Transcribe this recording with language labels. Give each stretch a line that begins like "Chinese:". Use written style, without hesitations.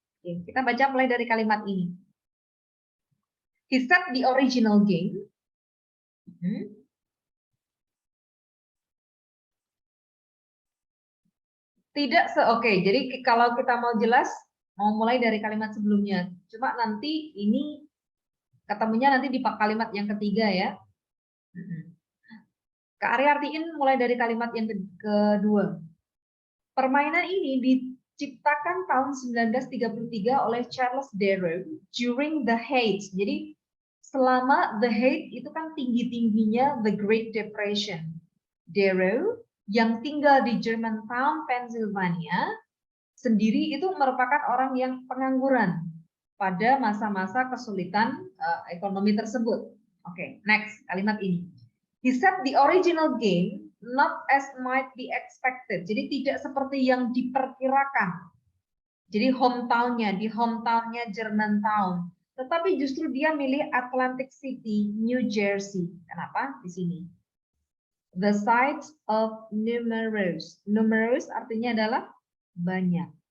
Indonesian: Oke, kita baca mulai dari kalimat ini.
English: He said the original game.
Indonesian: Oke, jadi kalau kita mau jelas, mau mulai dari kalimat sebelumnya. Cuma nanti ini ketemunya nanti di kalimat yang ketiga ya. Kak Ari artiin mulai dari kalimat yang kedua. Permainan ini diciptakan tahun 1933 oleh Charles Darrow
English: during the Height.
Indonesian: Jadi selama
English: the Height
Indonesian: itu kan tinggi-tingginya the Great Depression. Darrow yang tinggal di Germantown, Pennsylvania, sendiri itu merupakan orang yang pengangguran. pada masa-masa kesulitan ekonomi tersebut. Oke, next kalimat ini.
English: He said the original game not as might be expected.
Indonesian: Jadi tidak seperti yang diperkirakan. Jadi di hometownnya Germantown. Tetapi justru dia milih Atlantic City, New Jersey. Kenapa? Di sini.
English: The site of numerous.
Indonesian: Numerous artinya adalah banyak.